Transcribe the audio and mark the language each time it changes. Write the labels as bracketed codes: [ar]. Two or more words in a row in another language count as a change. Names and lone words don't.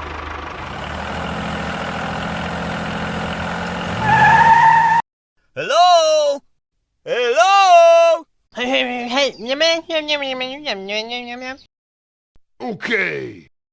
[en] Hello? Hello? Hey, yum, yum, yum, yum, yum, yum, yum, yum, yum. Okay.